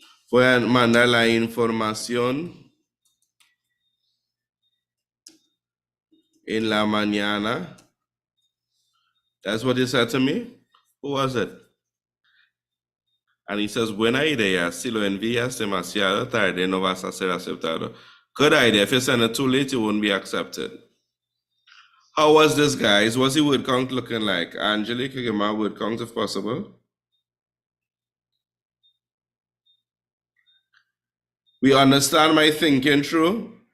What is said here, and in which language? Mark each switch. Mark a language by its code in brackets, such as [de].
[es] Voy a mandar la información en la mañana. [en] That's what he said to me. Who was it? And he says, [es] buena idea, si lo envías demasiado tarde, no vas a ser aceptado. [en] Good idea. If you send it too late, you won't be accepted. How was this, guys? What's the word count looking like? Angelique, give my word count if possible. We understand my thinking through?